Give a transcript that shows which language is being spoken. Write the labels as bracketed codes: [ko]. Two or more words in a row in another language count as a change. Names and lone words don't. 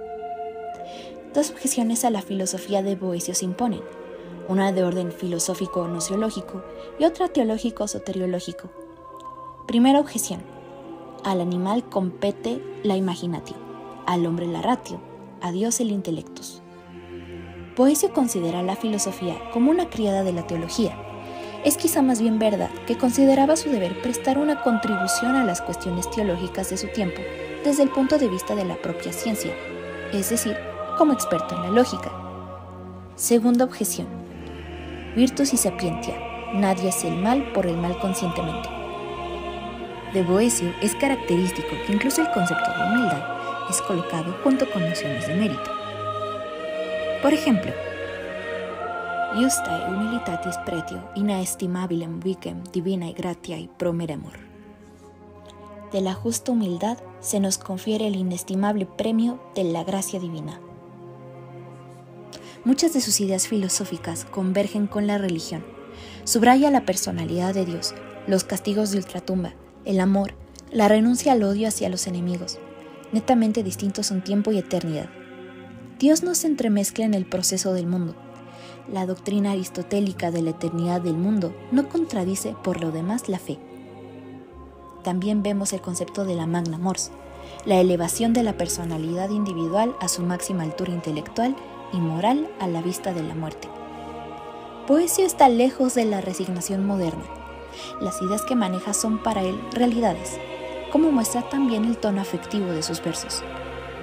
[es] Dos objeciones a la filosofía de Boecio se imponen, una de orden filosófico-nociológico y otra teológico-soteriológico. Primera objeción: al animal compete la imaginatio, al hombre la ratio, a Dios el intellectus. Boecio considera la filosofía como una criada de la teología. Es quizá más bien verdad que consideraba su deber prestar una contribución a las cuestiones teológicas de su tiempo desde el punto de vista de la propia ciencia, es decir, como experto en la lógica. Segunda objeción: virtus y sapientia, nadie hace el mal por el mal conscientemente. De Boecio es característico que incluso el concepto de humildad es colocado junto con nociones de mérito. Por ejemplo, [la] Justae humilitatis pretio inaestimabilem vicem divinae gratiae promeremur. [es] De la justa humildad se nos confiere el inestimable premio de la gracia divina. Muchas de sus ideas filosóficas convergen con la religión. Subraya la personalidad de Dios, los castigos de ultratumba, el amor, la renuncia al odio hacia los enemigos, netamente distintos en tiempo y eternidad. Dios no se entremezcla en el proceso del mundo. La doctrina aristotélica de la eternidad del mundo no contradice por lo demás la fe. También vemos el concepto de la [la] magna mors, [es] la elevación de la personalidad individual a su máxima altura intelectual y moral a la vista de la muerte. Boecio está lejos de la resignación moderna. Las ideas que maneja son para él realidades, como muestra también el tono afectivo de sus versos.